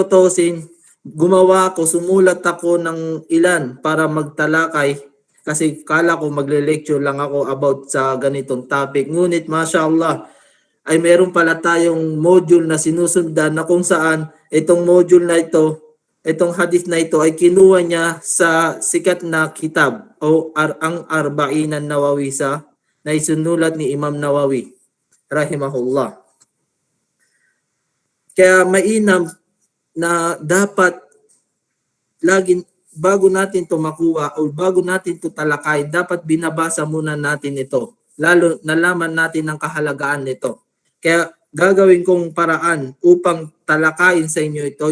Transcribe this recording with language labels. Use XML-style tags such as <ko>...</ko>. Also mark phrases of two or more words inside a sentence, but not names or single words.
<tl>Sa tutusin, gumawa ako, sumulat ako ng ilan para magtalakay kasi kala ko magle-lecture lang ako about sa ganitong topic. Ngunit mashallah ay meron pala tayong module na sinusundan na kung saan itong module na ito, itong hadith na ito ay kinuha niya sa sikat na kitab o ang Arba'in an-Nawawi na isinulat ni Imam Nawawi rahimahullah. Kaya mainam na dapat laging bago natin ito makuha o bago natin ito talakay, dapat binabasa muna natin ito. Lalo nalaman natin ang kahalagaan nito. Kaya gagawin kong paraan upang talakayin sa inyo ito.</tl>